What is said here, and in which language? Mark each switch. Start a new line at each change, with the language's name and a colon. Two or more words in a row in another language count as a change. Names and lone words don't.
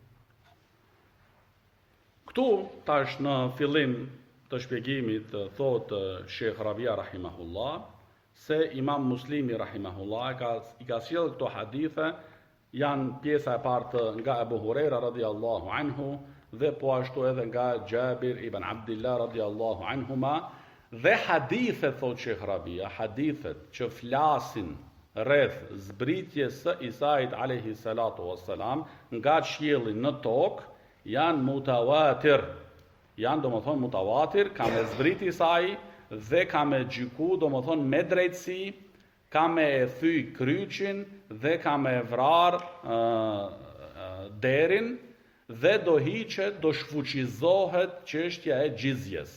Albanian: Këtu tash në fillim të shpjegimit thot Sheikh Rabia rahimahullah se Imam Muslimi rahimahullah i ka sjellë këto hadithe, janë pjesa e parë nga Abu Huraira
Arabic: رضي الله عنه
Albanian: dhe po ashtu edhe nga Jabir ibn Abdullah
Arabic: رضي الله عنهما,
Albanian: dhe hadithet thot Sheikh Rabia, hadithet që flasin rreth zbritjes së Isait
Arabic: عليه الصلاة والسلام
Albanian: nga qielli në tokë janë mutawatir. Janë domethënë mutawatir, ka me zbrit Isai dhe ka me gjyku domethënë me drejtësi, ka me e thyj kryqin dhe ka me vrar derin dhe do hiqet, do shfuqizohet çështja e gjizjes.